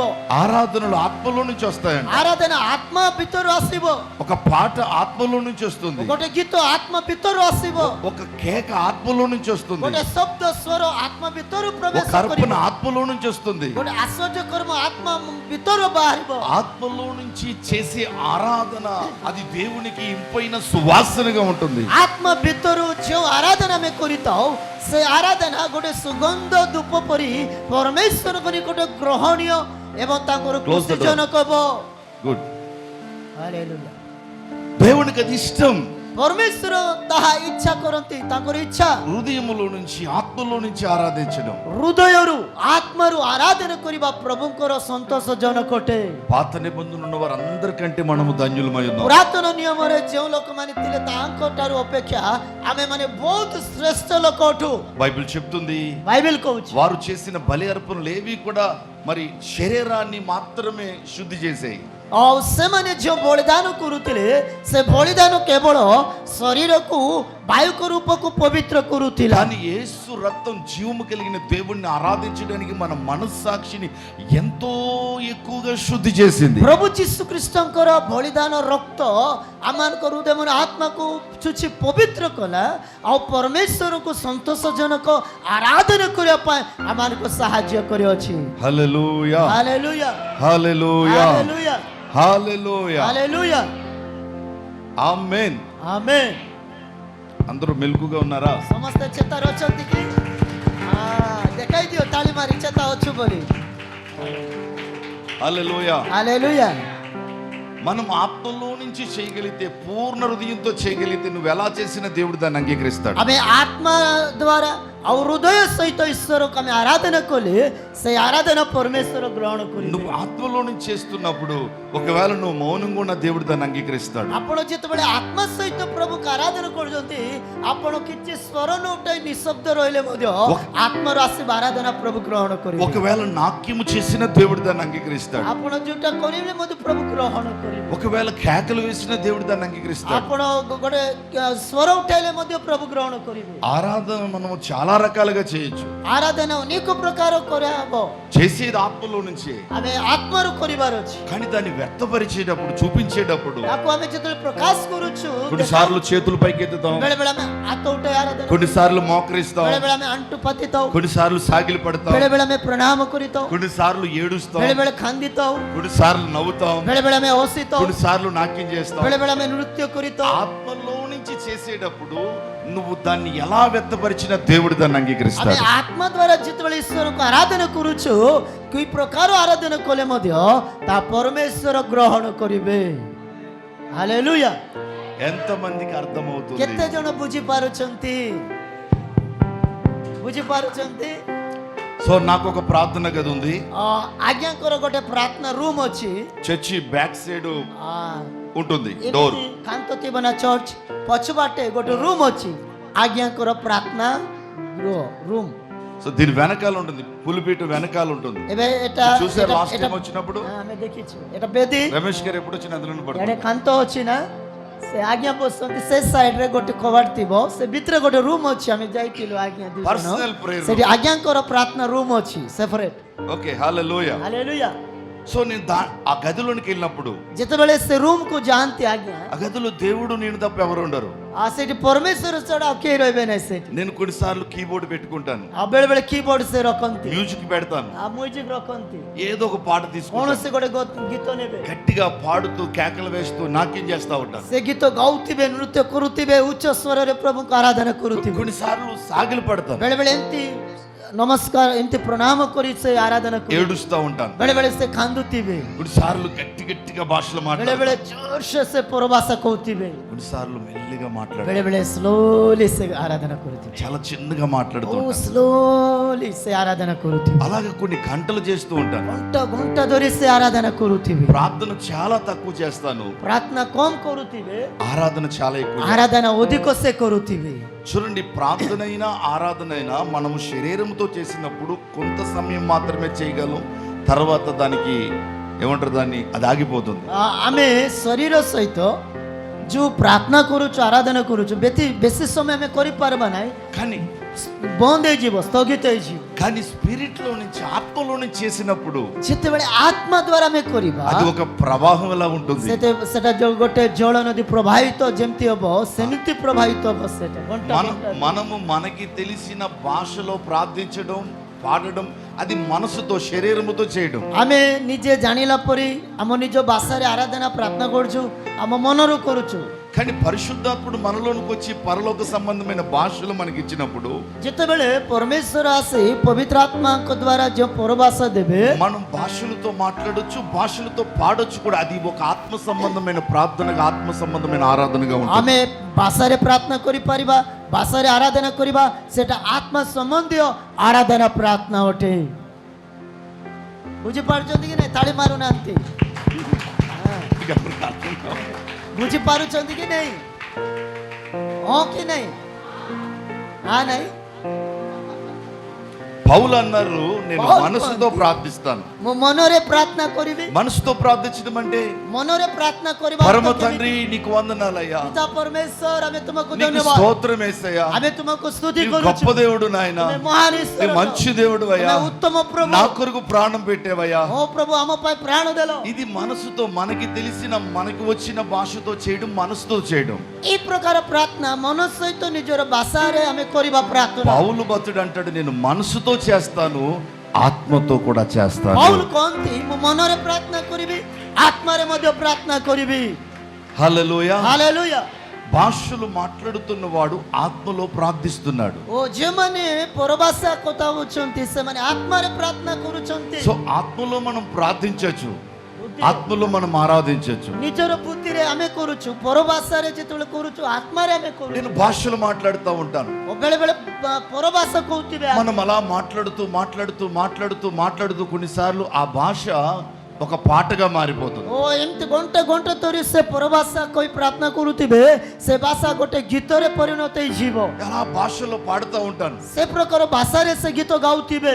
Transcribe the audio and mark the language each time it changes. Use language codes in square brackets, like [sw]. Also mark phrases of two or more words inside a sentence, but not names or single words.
[te] ఆరాధనలు ఆత్మలో నుంచి వస్తాయంట. [or] ଆରାଧନା ଆତ୍ମା ଭିତରୁ ଆସିବ, [te] ఒక పాట ఆత్మలో నుంచి వస్తుంది, [or] ଗୋଟେ ଗୀତ ଆତ୍ମା ଭିତରୁ ଆସିବ, [te] ఒక కేక ఆత్మలో నుంచి వస్తుంది, [or] ଗୋଟେ ଶବ୍ଦ ସ୍ୱର ଆତ୍ମା ଭିତରୁ [te] ఒక [or] ପ୍ରବେଶ [te] అర్పణ [or] କରିବ, [te] ఆత్మలో నుంచి వస్తుంది. [or] ଗୋଟେ ଆଶ୍ଚର୍ଯ୍ୟ କର୍ମ ଆତ୍ମା ଭିତରୁ ବାହାରିବ. [te] ఆత్మలో నుంచి చేసే ఆరాధన అది దేవునికి ఇంపైన సువాసనగా ఉంటుంది. [or] ଆତ୍ମା ଭିତରୁ ଯେଉଁ ଆରାଧନା ଆମେ କରିଥାଉ ସେ ଆରାଧନା ଗୋଟେ ସୁଗନ୍ଧ ଧୂପ ପରି ପରମେଶ୍ୱରଙ୍କ ନିକଟ ଗ୍ରହଣୀୟ ଏବଂ ତାଙ୍କର [en] Close the door. [or] ଖୁସିଜନକ ହେବ. [te] గుడ్. [or] ହାଲେଲୁୟା. [te] దేవునికి అది ఇష్టం. [or] ପରମେଶ୍ୱର ତାହା ଇଚ୍ଛା କରନ୍ତି, ତାଙ୍କର ଇଚ୍ଛା [te] హృదయములో నుంచి ఆత్మలో నుంచి ఆరాధించడం. [or] ହୃଦୟରୁ ଆତ୍ମାରୁ ଆରାଧନା କରିବା ପ୍ରଭୁଙ୍କର ସନ୍ତୋଷଜନକ ଅଟେ. [te] పాత నిబంధనలు ఉన్న వారందరికంటే మనము ధన్యులమై ఉన్నాం. [or] ପୁରାତନ ନିୟମରେ ଯେଉଁ ଲୋକମାନେ ଥିଲେ ତାଙ୍କ ଠାରୁ ଅପେକ୍ଷା ଆମେ ମାନେ ବହୁତ శ్రేష్ఠ ଲୋକ ଅଟୁ. [te] బైబిల్ చెప్తుంది, [or] ବାଇବେଲ କହୁଛି [te] వారు చేసిన బలి అర్పణలు ఏవి కూడా మరి శరీరాన్ని మాత్రమే శుద్ధి చేసేయి. [or] ଆଉ ସେମାନେ ଯେଉଁ ବଳିଦାନ କରୁଥିଲେ ସେ ବଳିଦାନ କେବଳ ଶରୀରକୁ ବାୟୁକ ରୂପକୁ ପବିତ୍ର କରୁଥିଲା. [te] కానీ యేసు రక్తం జీవము కలిగిన దేవుణ్ణి ఆరాధించడానికి మన మనస్సాక్షిని ఎంతో ఎక్కువగా శుద్ధి చేసింది. [or] ପ୍ରଭୁ ଯୀଶୁ ଖ୍ରୀଷ୍ଟଙ୍କର ବଳିଦାନ ରକ୍ତ ଆମମାନଙ୍କ ହୃଦୟ ଆତ୍ମାକୁ ଛୁଛି ପବିତ୍ର କଲା ଆଉ ପରମେଶ୍ୱରଙ୍କୁ ସନ୍ତୋଷଜନକ ଆରାଧନା କରିବା ପାଇଁ ଆମମାନଙ୍କୁ ସାହାଯ୍ୟ କରିଅଛି. [te] హల్లెలూయా, [or] ହାଲେଲୁୟା, [te] హల్లెలూయా, [or] ହାଲେଲୁୟା, [te] హల్లెలూయా, [or] ହାଲେଲୁୟା, [te] ఆమేన్. [or] ଆମେନ୍. [te] అందరూ మెలకుగా ఉన్నారా? [or] ସମସ୍ତେ ଚେତାରେ ଅଛନ୍ତି କି? ଦେଖାଇ ଦିଅ ତାଳି ମାରି ଚେତା ଅଛୁ ବୋଲି. [te] హల్లెలూయా. [or] ହାଲେଲୁୟା. [te] మనం ఆత్మలో నుంచి చేయగలిగితే, పూర్ణ హృదయంతో చేయగలిగితే నువ్వు ఎలా చేసిన దేవుడు దాన్ని అంగీకరిస్తాడు. [or] ଆମେ ଆତ୍ମା ଦ୍ୱାରା ଆଉ ହୃଦୟ ସହିତ ଈଶ୍ୱରକୁ ଆମେ ଆରାଧନା କଲେ ସେ ଆରାଧନା ପରମେଶ୍ୱର ଗ୍ରହଣ କରିବେ. [te] నువ్వు ఆత్మలో నుంచి చేస్తున్నప్పుడు ఒకవేళ నువ్వు మౌనంగా ఉన్న దేవుడు దాన్ని అంగీకరిస్తాడు. [or] ଆପଣ ଯେତେବେଳେ ଆତ୍ମା ସହିତ ପ୍ରଭୁକୁ ଆରାଧନା କରୁଛନ୍ତି ଆପଣ କିଛି ସ୍ୱର ନ ଉଠାଇ ନିଶବ୍ଦ ରହିଲେ ମଧ୍ୟ ଆତ୍ମାର ଆସିବା ଆରାଧନା ପ୍ରଭୁ ଗ୍ରହଣ କରିବେ. [te] ఒకవేళ నాట్యము చేసిన దేవుడు దాన్ని అంగీకరిస్తాడు. [or] ଆପଣ ଯୋଉଟା କରିବେ ମଧ୍ୟ ପ୍ରଭୁ ଗ୍ରହଣ କରିବେ. [te] ఒకవేళ కేకలు వేసిన దేవుడు దాన్ని అంగీకరిస్తాడు. [or] ଆପଣ ଗୋଟେ ସ୍ୱର ଉଠାଇଲେ ମଧ୍ୟ ପ୍ରଭୁ గ్రహణ କରିବେ. [te] ఆరాధన మనము చాలా రకాలుగా చేయొచ్చు. [or] ଆରାଧନା ଅନେକ ପ୍ରକାର କରାହବ. [te] చేసేది ఆత్మలో నుంచి, [or] ଆମେ ఆత్ମାରୁ କରିବାର ଅଛି. [te] కానీ దాన్ని వ్యక్తపరిచేటప్పుడు, చూపించేటప్పుడు [or] ତାକୁ ଆମେ ଯେତେବେଳେ ପ୍ରକାଶ କରୁଛୁ [te] కొన్నిసార్లు చేతులు పైకెత్తుతాం, [or] ବେଳେ ବେଳେ ଆମେ ହାତ ଉଠାଇ ଆରାଧନା, [te] కొన్నిసార్లు మోకరిస్తాం, [or] ବେଳେ ବେଳେ ଆମେ ଆଣ୍ଠୁ ପାତିଥାଉ, [te] కొన్నిసార్లు సాగిలి పడతాం, [or] ବେଳେ ବେଳେ ଆମେ ପ୍ରଣାମ କରିଥାଉ, [te] కొన్నిసార్లు ఏడుస్తాం, [or] ବେଳେ ବେଳେ ଖାନ୍ଦିଥାଉ, [te] కొన్నిసార్లు నవ్వుతాం, [or] ବେଳେ ବେଳେ ଆମେ ହସିଥାଉ, [te] కొన్నిసార్లు నాట్యం చేస్తాం. [or] ବେଳେ ବେଳେ ଆମେ ନୃତ୍ୟ କରିଥାଉ. [te] ఆత్మలో నుంచి చేసేటప్పుడు నువ్వు దాన్ని ఎలా వ్యక్తపరిచిన దేవుడు దాన్ని [or] ଆମେ [te] అంగీకరిస్తాడు. [or] ଆତ୍ମା ଦ୍ୱାରା ଯେତେବେଳେ ଈଶ୍ୱରକୁ ଆରାଧନା କରୁଛୁ କି ପ୍ରକାର ଆରାଧନା କଲେ ମଧ୍ୟ ତା ପରମେଶ୍ୱର ଗ୍ରହଣ କରିବେ. ହାଲେଲୁୟା. [te] ఎంతమందికి అర్థమవుతుంది? [or] କେତେ ଜଣ ବୁଝିପାରୁଛନ୍ତି? ବୁଝିପାରୁଛନ୍ତି? [te] సో నాకు ఒక ప్రార్థన గది ఉంది. [or] ଆଜ୍ଞାଙ୍କର ଗୋଟେ ପ୍ରାର୍ଥନା ରୁମ୍ ଅଛି. [te] చర్చి [en] back side ଆ, [te] ఉంటుంది డోర్. [or] ଏମିତି କାନ୍ତ ଥିବ ନା ଚର୍ଚ୍ଚ ପଛବାଟେ ଗୋଟେ ରୁମ୍ ଅଛି ଆଜ୍ଞାଙ୍କର ପ୍ରାର୍ଥନା ରୁମ୍. [te] సో దీని వెనకాల ఉంటుంది, పులిపీట వెనకాల ఉంటుంది. [or] ଏବେ ଏଟା [te] చూసారు [en] last time [te] వచ్చినప్పుడు? [or] ଆମେ ଦେଖିଛୁ ଏଟା ବେଦୀ. [te] రమేష్ గారు ఎప్పుడు వచ్చిన అందులో [or] ଏଡେ [te] పడుతుంది. [or] କାନ୍ତ ଅଛି ନା, ସେ ଆଜ୍ଞା ବସନ୍ତି ସେ ସାଇଡରେ ଗୋଟେ କବାଟ ଥିବ, ସେ ଭିତରେ ଗୋଟେ ରୁମ୍ ଅଛି. ଆମେ ଯାଇଥିଲୁ ଆଜ୍ଞା ଦୁଇ ଜଣ. [en] Personal prayer room. [or] ସେଠି ଆଜ୍ଞାଙ୍କର ପ୍ରାର୍ଥନା ରୁମ୍ ଅଛି ସେପାରେଟ. [te] ఓకే, హల్లెలూయా. [or] ହାଲେଲୁୟା. [te] సో నేను ఆ గదిలోనికి వెళ్ళినప్పుడు [or] ଯେତେବେଳେ ସେ ରୁମକୁ ଯାଆନ୍ତି ଆଜ୍ଞା [te] ఆ గదిలో దేవుడు నేను తప్ప ఎవరు ఉండరు. [or] ସେଠି ପରମେଶ୍ୱର ଛଡା ଆଉ କେହି ରହିବେ ନାହିଁ ସେଠି। [te] నేను కొన్నిసార్లు కీబోర్డ్ పెట్టుకుంటాను, [or] ଆଉ ବେଳେ ବେଳେ କୀବୋର୍ଡ ସେ ରଖନ୍ତି, [te] మ్యూజిక్ పెడతాను, [or] ଆଉ ମ୍ୟୁଜିକ ରଖନ୍ତି, [te] ఏదో ఒక పాట తీసుకుంటాను, [or] କୌଣସି ଗୋଟେ ଗୀତ ନେବେ, [te] గట్టిగా పాడుతూ కేకలు వేస్తూ నాట్యం చేస్తా ఉంటాను. [or] ସେ ଗୀତ ଗାଉଥିବେ, ନୃତ୍ୟ କରୁଥିବେ, ଉଚ୍ଚ ସ୍ୱରରେ ପ୍ରଭୁଙ୍କୁ ଆରାଧନା କରୁଥିବେ। [te] కొన్నిసార్లు సాగిలు పడతాను, [or] ବେଳେ ବେଳେ ଏମିତି ନମସ୍କାର ଏମିତି ପ୍ରଣାମ କରି ସେ ଆରାଧନା କରିବେ, [te] ఏడుస్తా ఉంటాను, [or] ବେଳେ ବେଳେ ସେ କାନ୍ଦୁଥିବେ, [te] కొన్నిసార్లు గట్టి గట్టిగా భాషలు [or] ବେଳେ ବେଳେ [te] మాట్లాడతాను, [or] ଜୋରସେ ସେ ପରଭାଷା କହୁଥିବେ, [te] కొన్నిసార్లు మెల్లిగా మాట్లాడతాను, [or] ବେଳେ ବେଳେ ସ୍ଲୋଲି ସେ ଆରାଧନା କରୁଥିବେ, [te] చాలా చిన్నగా మాట్లాడుతూ [or] ଓ [te] ఉంటాను. [or] ସ୍ଲୋଲି ସେ ଆରାଧନା କରୁଥିବେ, [te] అలాగే కొన్ని గంటలు చేస్తూ ఉంటాను. [or] ଘଣ୍ଟା ଘଣ୍ଟା ଧରି ସେ ଆରାଧନା କରୁଥିବେ, [te] ప్రార్థన చాలా తక్కువ చేస్తాను, [or] ପ୍ରାର୍ଥନା କମ କରୁଥିବେ, [te] ఆరాధన చాలా ఎక్కువ. [or] ఆరాధన ଅଧିକ ସେ କରୁଥିବେ। [te] చూడండి, ప్రార్థన అయినా ఆరాధన అయినా మనము శరీరంతో చేసినప్పుడు కొంత సమయం మాత్రమే చేయగలం, తర్వాత దానికి ఏమంటారు, దాన్ని అది ఆగిపోతుంది. [or] ଆମେ ଶରୀର ସହିତ ଯୋଉ ପ୍ରାର୍ଥନା କରୁଛୁ, ଆରାଧନା କରୁଛୁ, ବେଶୀ ସମୟ ଆମେ କରିପାରିବା ନାହିଁ, [te] కానీ [or] ବନ୍ଦ ହେଇଯିବ, ସ୍ଥଗିତ ହେଇଯିବ। [te] కానీ స్పిరిట్ లో నుంచి ఆత్మలో నుంచి చేసినప్పుడు [or] ଯେତେବେଳେ ଆତ୍ମା ଦ୍ୱାରା ଆମେ କରିବା, [te] అది ఒక ప్రవాహం ఎలా ఉంటుంది. [or] ସେଟା ଯୋଉ ଗୋଟେ ଜଳ ନଦୀ ପ୍ରବାହିତ ଯେମିତି ହବ ସେମିତି ପ୍ରବାହିତ ହବ ସେଟା ଘଣ୍ଟା ଘଣ୍ଟା। [te] మనము మనకి తెలిసిన భాషలో ప్రార్థించడం, పాడడం, అది మనసుతో శరీరముతో చేయడం. [or] ଆମେ ନିଜେ ଜାଣିଲା ପରି ଆମ ନିଜ ଭାଷାରେ ଆରାଧନା ପ୍ରାର୍ଥନା କରୁଛୁ, ଆମ ମନରୁ କରୁଛୁ। [te] కానీ పరిశుద్ధాత్ముడు మనలోనికి వచ్చి పరలోక సంబంధమైన భాషలు మనకి ఇచ్చినప్పుడు, [or] ଯେତେବେଳେ ପରମେଶ୍ୱର ଆସି ପବିତ୍ର ଆତ୍ମାଙ୍କ ଦ୍ୱାରା ଯେଉଁ ପରଭାଷା ଦେବେ, [te] మనం భాషలతో మాట్లాడొచ్చు, భాషలతో పాడొచ్చు కూడా. అది ఒక ఆత్మ సంబంధమైన ప్రార్థనగా, ఆత్మ సంబంధమైన ఆరాధనగా ఉంటుంది. [or] ଆମେ ଭାଷାରେ ପ୍ରାର୍ଥନା କରିପାରିବା, ଭାଷାରେ ଆରାଧନା କରିବା, ସେଟା ଆତ୍ମା ସମ୍ବନ୍ଧୀୟ ଆରାଧନା ପ୍ରାର୍ଥନା ଅଟେ। ବୁଝିପାରୁଛନ୍ତି କି ନାଇଁ? ତାଳି ମାରୁନାହାନ୍ତି। ବୁଝିପାରୁଛନ୍ତି କି ନାଇଁ? ହଁ କି ନାଇଁ? ହଁ ନାଇଁ? [te] పౌలు అన్నారు, నేను పౌలు మనసుతో ప్రార్థిస్తాను. [or] ମୁଁ ମନରେ ପ୍ରାର୍ଥନା କରିବି। [te] మనసుతో ప్రార్థించడం అంటే, [or] ମନରେ ପ୍ରାର୍ଥନା କରିବା [te] పరమ [or] ଅର୍ଥ [te] తండ్రి [or] କେମିତି? [te] నీకు వందనాలయ్యా, [or] ପିତା ପରମେଶ୍ୱର, ଆମେ ତୁମକୁ [te] నీకు [or] ଧନ୍ୟବାଦ, [te] స్తోత్రం యేసయ్యా, [or] ଆମେ ତୁମକୁ ସ୍ତୁତି [te] నీవు [or] କରୁଛୁ। [te] గొప్ప దేవుడు నాయన, [or] ତୁମେ ମହାନ [te] నీ [or] ଈଶ୍ୱର, [te] మంచి దేవుడు అయ్యా, [or] ତୁମେ ଉତ୍ତମ ପ୍ରଭୁ। [te] నా కొరకు ప్రాణం పెట్టేవయ్యా. ఓ ప్రభు, [or] ଆମ ପାଇଁ ପ୍ରାଣ ଦେଲ। [te] ఇది మనసుతో, మనకి తెలిసిన, మనకి వచ్చిన భాషతో చేయడం, మనసుతో చేయడం. [or] ఈ ପ୍ରକାର ପ୍ରାର୍ଥନା ମନ ସହିତ ନିଜର ଭାଷାରେ ଆମେ କରିବା ପ୍ରାର୍ଥନା। [te] పౌలు భక్తుడు అంటాడు, నేను మనసుతో చేస్తాను, ఆత్మతో కూడా చేస్తాను. [or] ପౌଲ କହନ୍ତି, ମୁଁ ମନରେ ପ୍ରାର୍ଥନା କରିବି, ଆତ୍ମାରେ ମଧ୍ୟ ପ୍ରାର୍ଥନା କରିବି। [te] హల్లెలూయా. [or] ହାଲେଲୁୟା। [te] భాషలు మాట్లాడుతున్నవాడు ఆత్మలో ప్రార్థిస్తున్నాడు. [or] ଓ ଯେଉଁମାନେ ପରଭାଷା କଥା ହଉଛନ୍ତି, ସେମାନେ ଆତ୍ମାରେ ପ୍ରାର୍ଥନା କରୁଛନ୍ତି। [te] సో ఆత్మలో మనం ప్రార్థించవచ్చు, ఆత్మలో మనం ఆరాధించవచ్చు. [or] ନିଜର ବୁଦ୍ଧିରେ ଆମେ କରୁଛୁ, ପରଭାଷାରେ ଯେତେବେଳେ କରୁଛୁ, ଆତ୍ମାରେ ଆମେ କରୁଛୁ। [te] నేను భాషలు మాట్లాడుతూ ఉంటాను, [or] ଓ ବେଳେ ବେଳେ ପରଭାଷା କହୁଥିବେ, [te] మనం అలా మాట్లాడుతూ మాట్లాడుతూ మాట్లాడుతూ మాట్లాడుతూ కొన్నిసార్లు ఆ భాష ఒక పాటగా మారిపోతుంది. [or] ଓ ଏମିତି ଘଣ୍ଟା ଘଣ୍ଟା ଧରି ସେ ପରଭାଷା କହି ପ୍ରାର୍ଥନା କରୁଥିବେ, ସେ ଭାଷା ଗୋଟେ ଗୀତରେ ପରିଣତ ହେଇଯିବ। [te] అలా భాషలో పాడుతూ ఉంటాను. [or] ସେ ପ୍ରକାର ଭାଷାରେ ସେ ଗୀତ గాଉଥିବେ,